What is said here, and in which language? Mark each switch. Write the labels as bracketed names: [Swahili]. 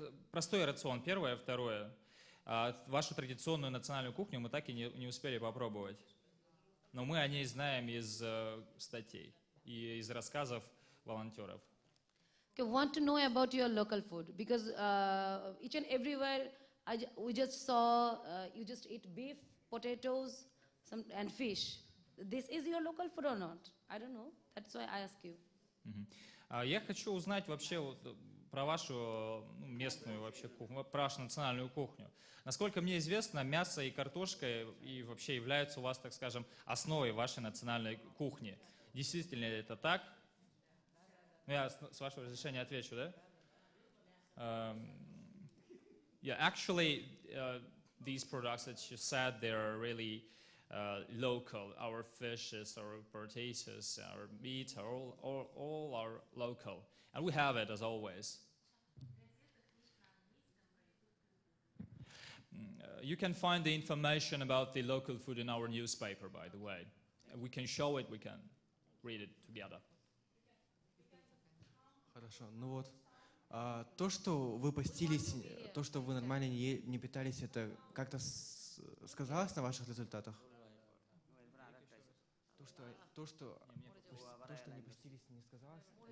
[Russian] Простой рацион, первое. Второе. Вашу традиционную национальную кухню мы так и не успели попробовать. Но мы о ней знаем из статей и из рассказов волонтеров. [English] Okay, want to know about your local food because each and everywhere we just saw you just eat beef, potatoes, and fish. This is your local food or not? I don't know. That's why I ask you. [Russian] Я хочу узнать вообще про вашу местную вообще кухню, про вашу национальную кухню. Насколько мне известно, мясо и картошка и вообще являются у вас, так скажем, основой вашей национальной кухни. Действительно ли это так? Я с вашего разрешения отвечу, да? [English] Yeah, actually, these products that you said, they're really local. Our fishes, our potatoes, our meat are all are local. And we have it as always. You can find the information about the local food in our newspaper, by the way. We can show it, we can read it together. [Russian] Хорошо, ну вот, то, что вы постились, то, что вы нормально не питались, это как-то сказалось на ваших результатах? То, что не постились, не сказалось?